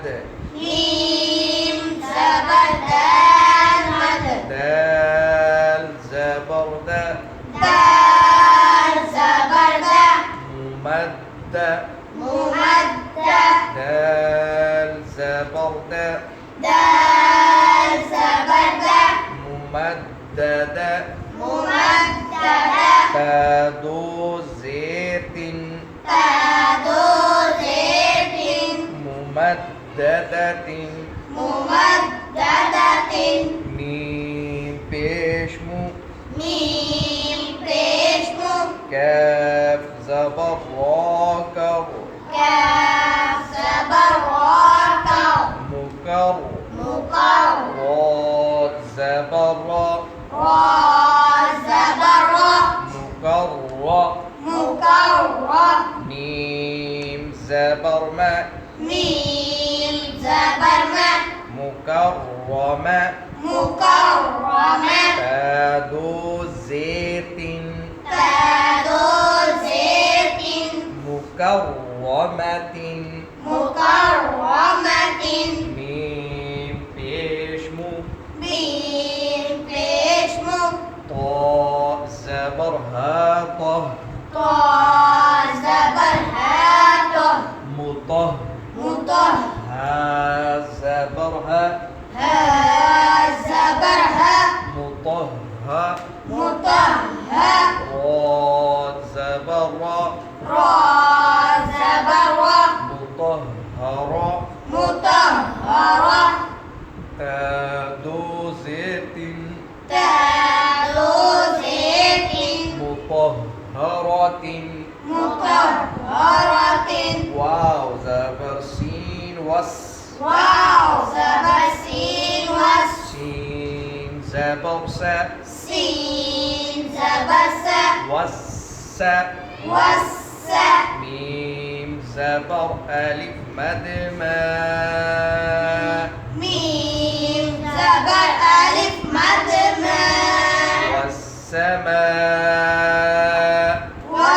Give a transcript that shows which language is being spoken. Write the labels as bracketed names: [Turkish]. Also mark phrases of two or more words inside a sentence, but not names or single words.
[Urdu] میم زبر دال مد. دال زبر دا دال زبر دا. मुमद्द मुमद्द। دال زبر دا دال زبر دا. मुमद्दद मुमद्ददा। تا دو زیر تن تا دو زیر تن. मुमद्ददतिन मुमद्ददतिन। میم پیش مُ میم پیش مُ. کاف زبر را کر کاف زبر را کر. मुकर मुकर। را زبر را را زبر را. मुकर्रा मुकर्रा। میم زبر ما میم زبر ما. मुकर्रमा मुकर्रमा। تا دو زیر تن تا دو زیر تن. मुकर्रमतिन मुकर्रमतिन। میم پیش مُ میم پیش مُ. طا زبر ہا طہ طا زبر ہا طہ. मुतह मुतह। ہا زبر ہا ہا زبر ہا मुतह मुतह। را زبر را را زبر را मुतहरा मुतहरा। تا دو زیر تن تا دو زیر تن. मुतहरतिन मुतहरतिन। واؤ زبر سین وس واؤ زبر سین وس. سین زبر سا سین زبر سا वस्स वस्स। میم زبر الف مد ما میم زبر الف مد ما. [Arabic] والسماء